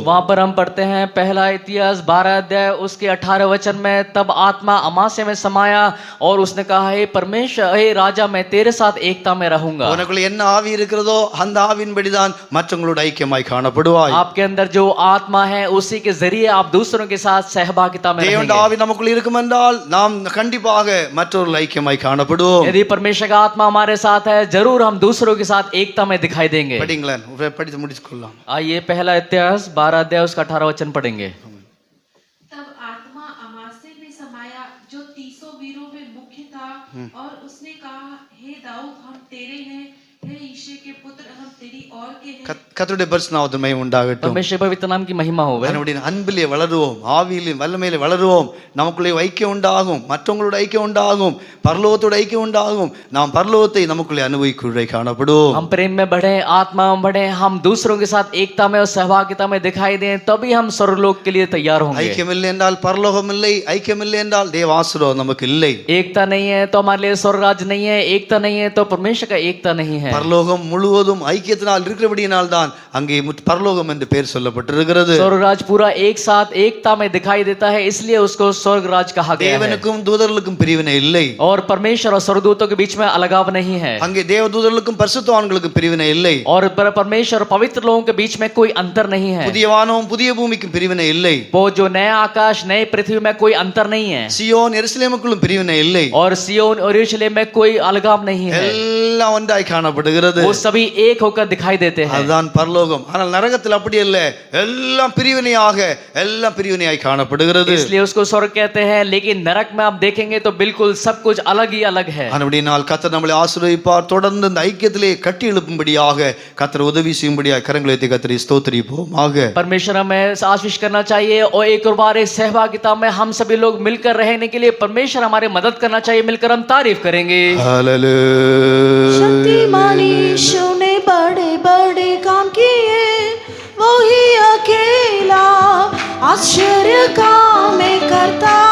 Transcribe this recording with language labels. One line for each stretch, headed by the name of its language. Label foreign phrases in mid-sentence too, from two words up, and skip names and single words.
Hindi: वहां पर हम पढ़ते हैं पहला इतिहास 12 अध्याय उसके 18 वचन में, तब आत्मा अमासे में समाया और उसने कहा, हे परमेश्वर, हे राजा, मैं तेरे साथ एकता में रहूंगा.
Tamil: உனக்குள்ள என்ன ஆவி இருக்கிறதோ அந்த ஆவியின்படிதான் மற்றவங்களோட ஐக்கியமாய் காணப்படுவாய்.
Hindi: आपके अंदर जो आत्मा है उसी के जरिए आप दूसरों के साथ सहभागिता में
Tamil: தேவனுடைய
Hindi: रहेंगे.
Tamil: ஆவி நமக்குள்ள இருக்கும் என்றால் நாம் கண்டிப்பாக மற்றவர்கள் ஐக்கியமாய் காணப்படுவோம்.
Hindi: यदि परमेश्वर का आत्मा हमारे साथ है, जरूर हम दूसरों के साथ एकता में दिखाई देंगे.
Tamil: படிங்களேன், படித்து முடிச்சுக்கொள்ளலாம்.
Hindi: आइए पहला इतिहास 12 अध्याय उसका 18 वचन पढ़ेंगे. तब आत्मा अमासे में समाया जो 300 वीरों में मुख्य था, और उसने कहा, हे दाऊद, हम तेरे हैं, हे यिशै के पुत्र, हम तेरी और के हैं.
Tamil: கர்த்தருடைய பரிசுத்த நாமத்துக்கு மகிமை உண்டாகட்டும்.
Hindi: परमेश्वर पवित्र नाम की महिमा होवे.
Tamil: நம்முடைய அன்பிலே வளருவோம், ஆவியிலே வல்லமையிலே வளருவோம். நமக்குள்ளே ஐக்கியம் உண்டாகும், மற்றவங்களோட ஐக்கியம் உண்டாகும், பரலோகத்தோட ஐக்கியம் உண்டாகும். நாம் பரலோகத்தை நமக்குள்ளே அனுபவிக்குள்ளே காணப்படுவோம்.
Hindi: हम प्रेम में बढ़े, आत्मा में बढ़े, हम दूसरों के साथ एकता में और सहभागिता में दिखाई दें, तभी हम स्वर्गलोक के लिए तैयार होंगे.
Tamil: ஐக்கியம் இல்லை என்றால் பரலோகம் இல்லை, ஐக்கியம் இல்லை என்றால் தேவ ஆசீர்வாதம் நமக்கு இல்லை.
Hindi: एकता नहीं है तो हमारे लिए स्वर्ग राज्य नहीं है, एकता नहीं है तो परमेश्वर का एकता नहीं है.
Tamil: பரலோகம் முழுவதும் ஐக்கியத்தினால் இருக்கிறபடியினால் தான் அங்கே பரலோகம் என்று பெயர் சொல்லப்பட்டிருக்கிறது.
Hindi: स्वर्ग राज पूरा एक साथ एकता में दिखाई देता है, इसलिए उसको स्वर्ग राज कहा गया है.
Tamil: தேவனுக்கும் தூதர்களுக்கும் பிரிவினை இல்லை.
Hindi: और परमेश्वर और स्वर्गदूतों के बीच में अलगाव नहीं है.
Tamil: அங்கே தேவ தூதர்களுக்கும் பரிசுத்தவான்களுக்கும் பிரிவினை இல்லை.
Hindi: और परमेश्वर और पवित्र लोगों के बीच में कोई अंतर नहीं है.
Tamil: புதிய வானமும் புதிய பூமிக்கும் பிரிவினை இல்லை.
Hindi: वो जो नया आकाश नए पृथ्वी में कोई अंतर नहीं है.
Tamil: சியோன் எருசலேமுக்குள்ளும் பிரிவினை இல்லை.
Hindi: और सियोन और यरूशलेम में कोई अलगाव नहीं है.
Tamil: எல்லாம் ஒன்றாய் காணப்படுகிறது.
Hindi: वो सभी एक होकर दिखाई देते हैं.
Tamil: அதுதான் பரலோகம். ஆனால் நரகத்தில் அப்படி அல்ல, எல்லாம் பிரிவினையாய் காணப்படுகிறது.
Hindi: इसलिए उसको स्वर्ग कहते हैं, लेकिन नरक में आप देखेंगे तो बिल्कुल सब कुछ अलग ही अलग है.
Tamil: அப்படினால் கர்த்தர் நம்மளை ஆசீர்வதிப்பார். தொடர்ந்து இந்த ஐக்கியத்திலே கட்டி எழுப்பும்படியாக கர்த்தர் உதவி செய்யும்படியாக கரங்களை உயர்த்தி கர்த்தரை ஸ்தோத்திரிப்போமாக.
Hindi: परमेश्वर हमें आशीष करना चाहिए और एक और बार इस सहभागिता में हम सभी लोग मिलकर रहने के लिए परमेश्वर हमारी मदद करना चाहिए. मिलकर हम तारीफ करेंगे. हालेलुया. शक्तिमान यीशु ने बड़े बड़े काम किए, वो ही अकेला आश्चर्य काम करता.